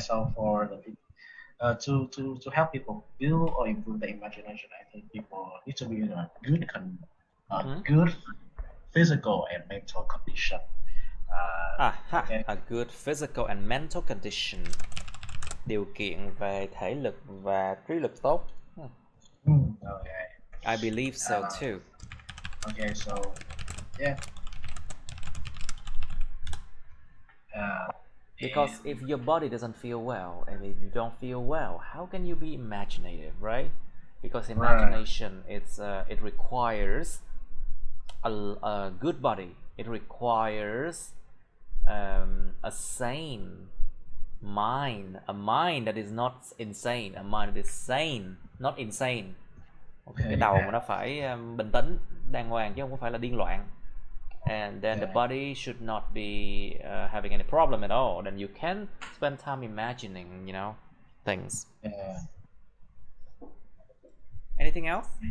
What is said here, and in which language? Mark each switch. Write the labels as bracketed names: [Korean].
[English] So for the people, to help people build or improve their imagination, I think people need to be in a good physical and mental condition. Okay. A good physical and mental condition. [Vietnamese] Điều kiện về thể lực và trí lực tốt. [English] Okay. I believe so too. Okay, so yeah. Because if your body doesn't feel well, and if you don't feel well, how can you be imaginative, right? Because imagination, it requires a good body. It requires a sane mind, a mind that is not insane, a mind that is sane, not insane. [Vietnamese] Cái đầu mà nó phải bình tĩnh, đàng hoàng chứ không phải là điên loạn. [English] And then the body should not be having any problem at all. Then you can spend time imagining, you know, things. Anything else?